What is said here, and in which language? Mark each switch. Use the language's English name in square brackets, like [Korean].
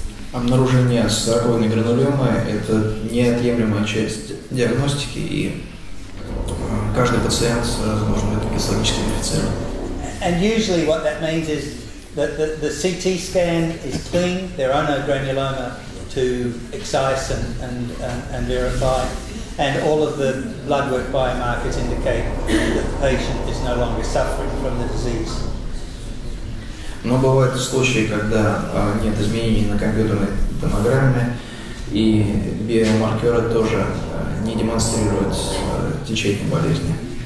[Russian] Обнаружение саркоидной гранулемы – это неотъемлемая часть диагностики, и каждый пациент должен быть гистологически верифицирован. [English] And usually what that means is The CT scan is clean. There are no granuloma to excise and verify, and all of the blood work biomarkers indicate that the patient is no longer suffering from the disease. [Russian] Но бывают случаи, когда нет изменений на компьютерной томограмме, и биомаркеры тоже не демонстрируют течение болезни.